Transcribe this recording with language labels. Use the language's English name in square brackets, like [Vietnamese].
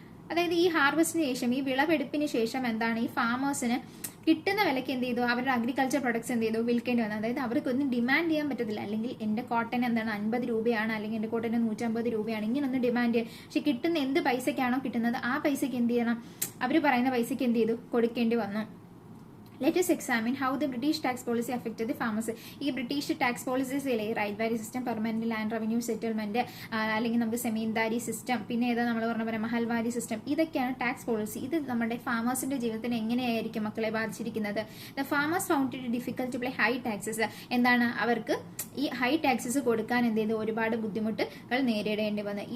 [Malayalam] അതായത് ഈ ഹാർവസ്റ്റിന് ശേഷം, ഈ വിളവെടുപ്പിന് ശേഷം എന്താണ്, ഈ ഫാമേഴ്സിന് കിട്ടുന്ന വിലയ്ക്ക് എന്ത് ചെയ്തു, അവരുടെ അഗ്രികൾച്ചർ പ്രൊഡക്ട്സ് എന്ത് ചെയ്തു, വിൽക്കേണ്ടി വന്നു. അതായത് അവർക്കൊന്നും ഡിമാൻഡ് ചെയ്യാൻ പറ്റത്തില്ല. അല്ലെങ്കിൽ എൻ്റെ കോട്ടൺ എന്താണ് 50 രൂപയാണ്, അല്ലെങ്കിൽ എൻ്റെ കോട്ടന് 150 രൂപയാണ്, ഇങ്ങനൊന്നും ഡിമാൻഡ് ചെയ്യാം. പക്ഷെ കിട്ടുന്ന എന്ത് പൈസക്കാണോ കിട്ടുന്നത് ആ പൈസയ്ക്ക് എന്ത് ചെയ്യണം, അവർ പറയുന്ന പൈസയ്ക്ക് എന്ത് ചെയ്തു, കൊടുക്കേണ്ടി വന്നു. [English] Let us examine how the British tax policy affected the farmers. [Malayalam] ഈ ബ്രിട്ടീഷ് ടാക്സ് പോളിസീസിലെ റൈറ്റ് വാരി system, permanent land revenue settlement, അല്ലെങ്കിൽ നമുക്ക് സെമീൻദാരി സിസ്റ്റം, പിന്നെ ഏതാ നമ്മൾ പറഞ്ഞ പോലെ മഹൽവാരി സിസ്റ്റം, ഇതൊക്കെയാണ് ടാക്സ് പോളിസി. ഇത് നമ്മുടെ ഫാമേഴ്സിന്റെ ജീവിതത്തിന് എങ്ങനെയായിരിക്കും മക്കളെ ബാധിച്ചിരിക്കുന്നത്. [English] The farmers found it difficult to play high taxes. [Malayalam] എന്താണ്, അവർക്ക് ഈ ഹൈ ടാക്സസ് കൊടുക്കാൻ എന്ത് ചെയ്തു, ഒരുപാട് ബുദ്ധിമുട്ടുകൾ നേരിടേണ്ടി വന്നു.